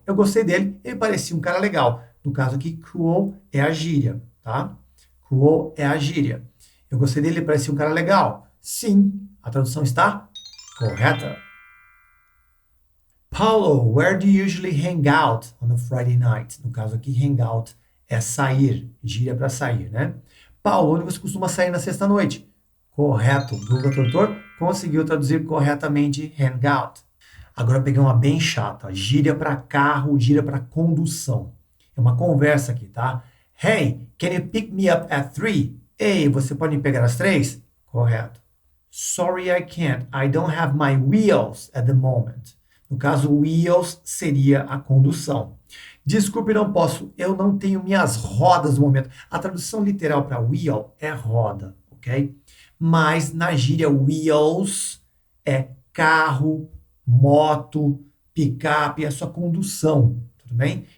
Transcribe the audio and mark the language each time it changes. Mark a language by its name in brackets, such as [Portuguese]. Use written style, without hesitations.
[Portuguese] Eu gostei dele, ele parecia um cara legal. No caso aqui, cool é a gíria, tá? Cool é a gíria. Eu gostei dele, ele parecia um cara legal. Sim, a tradução está correta. [English] Paulo, where do you usually hang out on a Friday night? [Portuguese] No caso aqui, hang out é sair, gíria para sair, né? Paulo, onde você costuma sair na sexta-noite? Correto. O Google Tradutor conseguiu traduzir corretamente hang out. Agora eu peguei uma bem chata. Gíria para carro, gíria para condução. É uma conversa aqui, tá? [English] Hey, can you pick me up at 3? [Portuguese] Ei, você pode me pegar às 3? Correto. [English] Sorry, I can't. I don't have my wheels at the moment. [Portuguese] No caso, wheels seria a condução. Desculpe, não posso. Eu não tenho minhas rodas no momento. A tradução literal para wheel é roda, ok? Mas na gíria wheels é carro, moto, picape, é sua condução, tudo bem?